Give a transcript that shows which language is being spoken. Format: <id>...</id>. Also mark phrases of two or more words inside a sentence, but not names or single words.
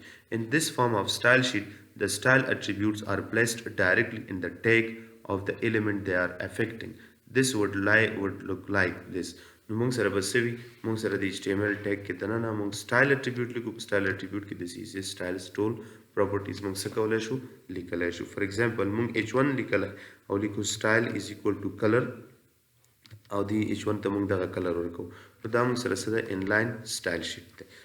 <en>In this form of style sheet, the style attributes are placed directly in the tag of the element they are affecting. This would look like this.</en> <ps>نو مونږ سره به څه وي مونږ سره د HTML ټیګ کې دننه مونږ</ps> <en>style attribute</en> <ps>لیکو په</ps> <en>style attribute</en> <ps>کې د</ps> <en>CSS styles</en> <ps>ټول پراپرټیز مونږ څه کولی شو لیکلی شو.</ps> <en>for example</en> <ps>مونږ H1 لیکلی او لیکو</ps> <en>style is equal to color</en> <ps>او دی H1 ته مونږ دغه کلر ورکو نو دا مونږ سره څه ده</ps> <en>inline style sheet</en> <ps>دی.</ps>